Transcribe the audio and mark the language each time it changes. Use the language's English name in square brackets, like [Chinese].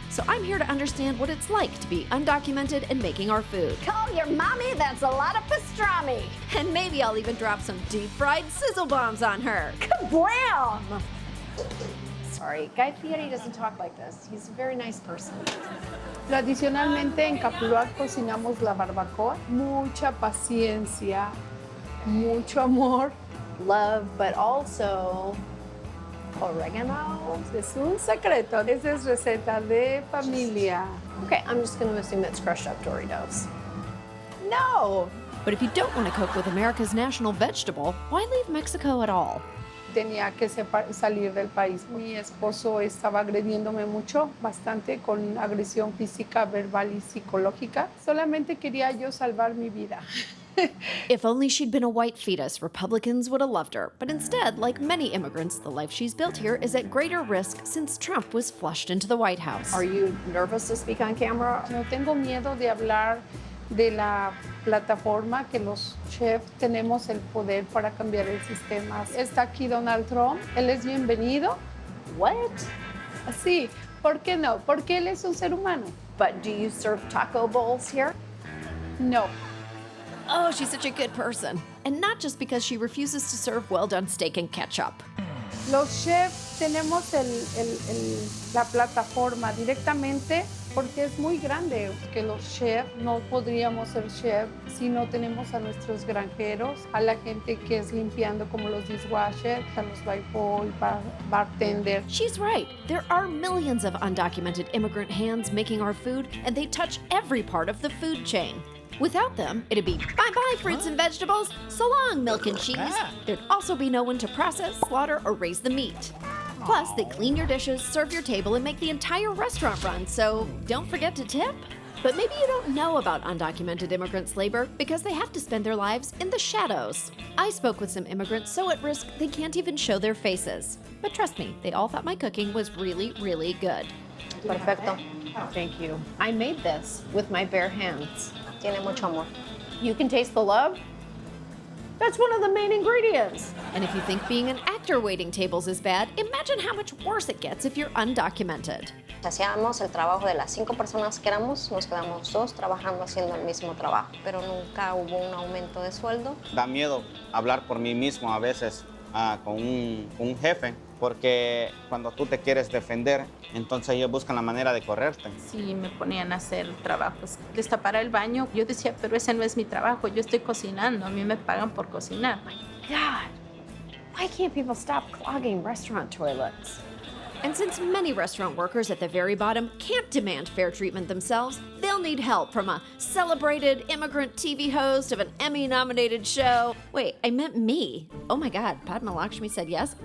[English] So I'm here to understand what it's like to be undocumented and making our food. Call your mommy, that's a lot of pastrami. And maybe I'll even drop some deep-fried sizzle bombs on her. Kablam! Sorry, Guy Fieri doesn't talk like this. He's a very nice person. [Spanish] Tradicionalmente en Capital cocinamos la barbacoa. Mucha paciencia, mucho amor. [English] Love, but also oregano. [Spanish] Es un secreto. Esa es receta de familia. [English] Okay, I'm just going to assume it's crushed up Doritos. No! But if you don't want to cook with America's national vegetable, why leave Mexico at all? [Spanish] Tenía que salir del país. Mi esposo estaba agrediéndome mucho, bastante, con agresión física, verbal y psicológica. Solamente quería yo salvar mi vida. [English] If only she'd been a white fetus, Republicans would have loved her. But instead, like many immigrants, the life she's built here is at greater risk since Trump was flushed into the White House. Are you nervous to speak on camera? [Spanish] No tengo miedo de hablar de la plataforma que los chefs tenemos el poder para cambiar el sistema. Está aquí Donald Trump, él es bienvenido. [English] What? [Spanish] Sí, ¿por qué no? Porque él es un ser humano. [English] But do you serve taco bowls here? [Spanish] No. [English] Oh, she's such a good person. And not just because she refuses to serve well-done steak and ketchup. [Spanish] Los chefs tenemos la plataforma directamente porque es muy grande, que los chefs no podríamos ser chef si no tenemos a nuestros granjeros, a la gente que es limpiando como los [English] dishwashers, [Spanish] a los [English] boy, bartender. She's right. There are millions of undocumented immigrant hands making our food, and they touch every part of the food chain. Without them, it'd be bye-bye fruits and vegetables, so long milk and cheese. There'd also be no one to process, slaughter, or raise the meat. Plus, they clean your dishes, serve your table, and make the entire restaurant run, so don't forget to tip. But maybe you don't know about undocumented immigrants' labor because they have to spend their lives in the shadows. I spoke with some immigrants so at risk they can't even show their faces. But trust me, they all thought my cooking was really, really good. [Spanish] Perfecto. [English] Thank you. I made this with my bare hands. [Spanish] Tiene mucho amor. [English] You can taste the love? That's one of the main ingredients. And if you think being an actor waiting tables is bad, imagine how much worse it gets if you're undocumented. [Spanish] Hacíamos el trabajo de las 5 personas que éramos, nos quedamos 2 trabajando haciendo el mismo trabajo, pero nunca hubo un aumento de sueldo. Da miedo hablar por mí mismo a veces con un jefe, porque cuando tú te quieres defender, entonces ellos buscan la manera de correrte. Sí, me ponían a hacer trabajos, destapar el baño. Yo decía, pero ese no es mi trabajo, yo estoy cocinando, a mí me pagan por cocinar. [English] God, why can't people stop clogging restaurant toilets? And since many restaurant workers at the very bottom can't demand fair treatment themselves, they'll need help from a celebrated immigrant TV host of an Emmy-nominated show. Wait, I meant me. Oh my God, Padma Lakshmi said yes?